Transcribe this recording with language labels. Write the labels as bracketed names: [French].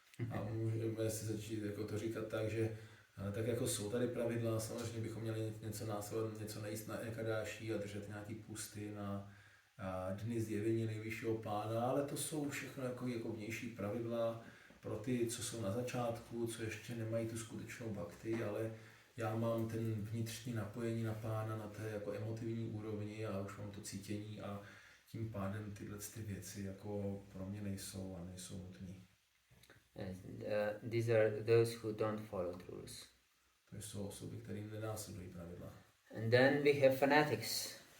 [Czech] A můžeme si začít jako to říkat tak, že tak jako jsou tady pravidla, samozřejmě bychom měli něco následovat, něco nejíst na Ekadáši a držet nějaký pusty na dny zjevení nejvyššího pána, ale to jsou všechno jako vnější pravidla pro ty, co jsou na začátku, co ještě nemají tu skutečnou bhakti, ale já mám ten vnitřní napojení na pána na té jako emotivní úrovni a už mám to cítění a tím pádem tyhle ty věci jako pro mě nejsou a nejsou nutný. [English] These are those who don't follow the rules. [Czech] To jsou osoby, kterým nenásledují pravidla. [English] And then we have fanatics.